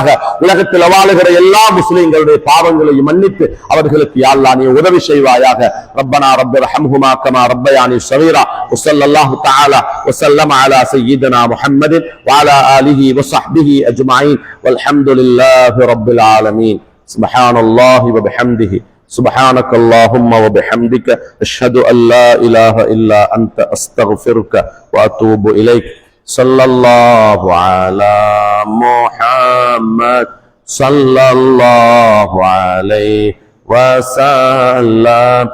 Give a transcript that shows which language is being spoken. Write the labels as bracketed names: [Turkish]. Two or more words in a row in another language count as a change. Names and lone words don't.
[Tamil] உலகத்தில் வாழுகிற எல்லா முஸ்லிம்களுடைய பாவங்களையும் மன்னித்து அவர்களுக்கு யா அல்லாஹ் நீ உதவி செய்வாயாக. [Arabic] ربنا ارحمهما كما ربياني صغيرا وصلى الله تعالى وسلم على سيدنا محمد وعلى آله وصحبه أجمعين والحمد لله رب العالمين. سبحان الله وبحمده سبحانك اللهم وبحمدك أشهد أن لا إله إلا أنت أستغفرك وأتوب إليك. صلى الله على محمد صلى الله عليه وسلم.